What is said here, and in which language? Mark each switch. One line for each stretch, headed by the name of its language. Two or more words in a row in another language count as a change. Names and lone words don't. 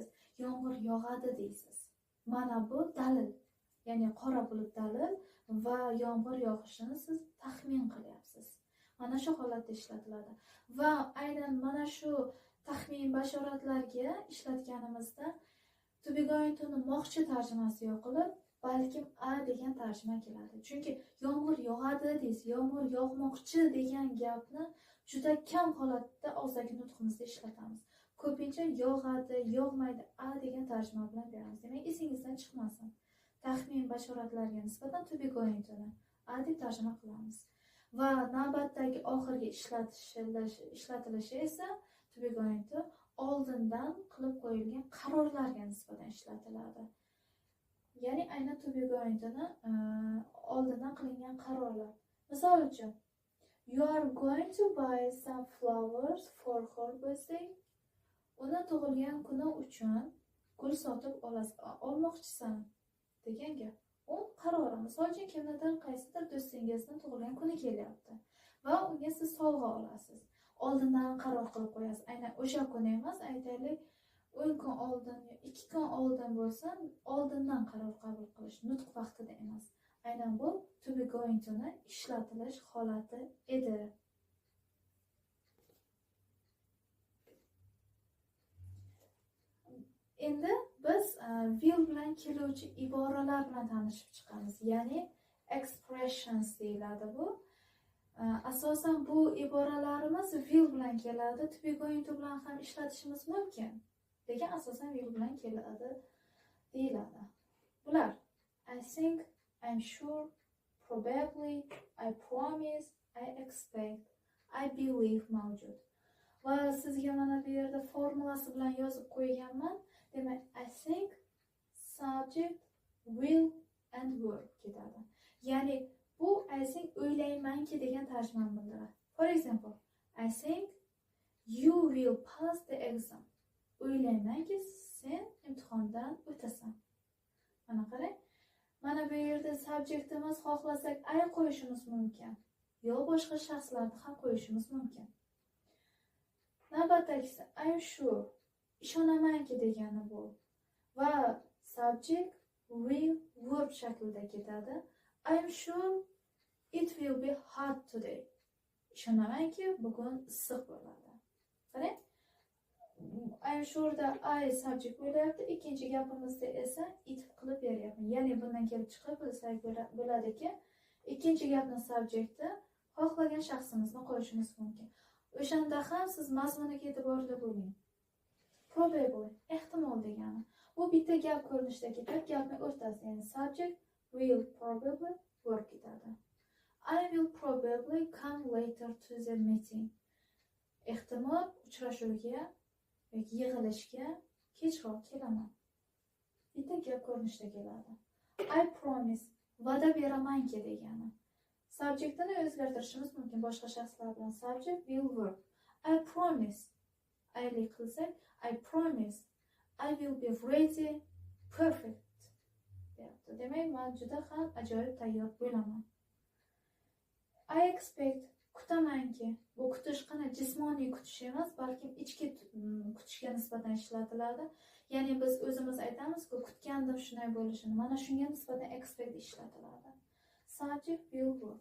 Uzbek: Yomg'ir yog'adi deysiz. Mana bu dalil. Ya'ni qora bulut dalil va yomg'ir yog'ishini siz taxmin qilyapsiz. Mana shu holatda ishlatiladi. Va aynan mana shu taxmin bashoratlarga ishlatganimizda
English: to be, going to
Uzbek: ni moqchi tarjimasi yo'qolib, balkim a degan tarjima keladi. Chunki yomg'ir yog'adi deysiz, yomg'ir yog'moqchi degan gapni juda kam holatda og'zdagi nutqimizda ishlatamiz. Ko'pincha yog'adi, yog'maydi a degan tarjima bilan beramiz. Demak, esingizdan chiqmasin. Taxmin bashoratlarga nisbatan
English: to be, going to
Uzbek: ni a deb tarjima qilamiz. Va navbatdagi oxirgi ishlatilishi esa
English: to be, going to
Uzbek: oldindan qilib qo'yilgan qarorlarga nisbatan ishlatiladi. Ya'ni aynan
English: to be, going to
Uzbek: ni oldindan qilingan qarorlar. Misol uchun,
English: you are going to buy some flowers for her birthday.
Uzbek: Uni tug'ilgan kuni uchun gul sotib olmoqchisan degan gap. U qarori. Misol uchun, kimnidir qaysidir do'stingizni tug'ilgan kuni kelyapti va unga siz sovg'a olasiz. Oldindan qaror qilib qo'yasiz. Aynan o'sha kuni emas, aytaylik 10 kun oldin, 2 kun oldin bo'lsa, oldindan qaror qabul qilish, nutq vaqtida emas. Aynan bu
English: to be, going to
Uzbek: ni ishlatilish holati edi. Endi biz will bilan keluvchi iboralar bilan tanishib chiqamiz. Ya'ni expressions deyiladi bu. Asosan bu iboralarimiz will bilan keladi.
English: To be, going to
Uzbek: bilan ham ishlatishimiz mumkin. Lekin asosan will bilan keladi deyiladi.
English: Bular I think, I'm sure, probably, I promise, I expect, I believe mavjud.
Uzbek: Va sizga mana bu yerda formulasi bilan yozib qo'yganman. Demak,
English: I think, subject, will and verb ketadi.
Uzbek: Ya'ni bu
English: I think
Uzbek: o'ylaymanki degan tarjimani bildiradi.
English: For example, I think you will pass the exam.
Uzbek: O'ylaymanki sen imtihondan o'tasan. Mana qarang. Mana bu yerda subjektimiz xohlasak I qo'yishimiz mumkin. Yo boshqa shaxslarni ham qo'yishimiz mumkin.
English: Navbatdagisi I'm sure.
Uzbek: Ishonamanki degani bu. Va
English: subject will verb
Uzbek: shaklida ketadi.
English: I'm sure it will be hot today.
Uzbek: Ishonamanki bugun issiq bo'ladi. Qarang.
English: I'm sure
Uzbek: da
English: I subject
Uzbek: bo'lyapti. Ikkinchi gapimizda esa it qilib beryapman. Ya'ni bundan kelib chiqib bilsak bo'ladiki, ikkinchi gapning subjecti xohlagan shaxsimizni qo'yishimiz mumkin. O'shanda ham siz mazmuniga e'tiborli bo'ling. Probably, ehtimol degani. Bu bitta gap ko'rinishida ketadi, gapning o'rtasida, ya'ni
English: subject will probably verb
Uzbek: ketadi.
English: I will probably come later to the meeting.
Uzbek: Ehtimol uchrashuvga yoki yig'ilishga kechroq kelaman. Bitta gap ko'rinishida keladi.
English: I promise
Uzbek: va'da beramanki degani. Subjectini o'zgartirishimiz mumkin boshqa shaxslar bilan.
English: Subject will work. I promise.
Uzbek: Aylik qilsak,
English: I promise I will be ready perfect.
Uzbek: Demak, men juda ham ajoyib tayyor bo'laman.
English: I expect kutamanki.
Uzbek: Bu kutish qana jismoniy kutish emas, balki ichki kutishga nisbatan ishlatiladi. Ya'ni biz o'zimiz aytamizku, kutgandim shunday bo'lishini. Mana shunga nisbatan expect ishlatiladi.
English: Subject will work.